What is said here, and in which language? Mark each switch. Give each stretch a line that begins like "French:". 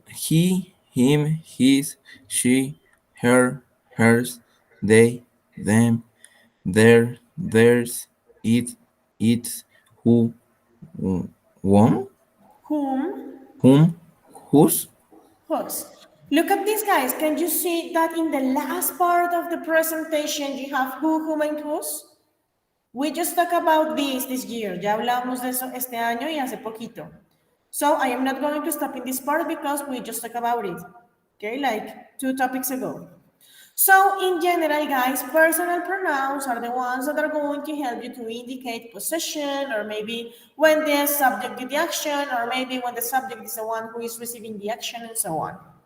English: He, him, his, she, her, hers, they, them, their, theirs, it, its, who, one, Whom, whom, whose. whose. Look at this, guys. Can you see that in the last part of the presentation you have who, whom, and whose? We just talked about this year.
Spanish: Ya hablamos de eso este año y hace poquito.
English: So I am not going to stop in this part because we just talked about it. Okay, like 2 topics ago. So in general, guys, personal pronouns are the ones that are going to help you to indicate possession, or maybe when the subject did the action, or maybe when the subject is the one who is receiving the action, and so on.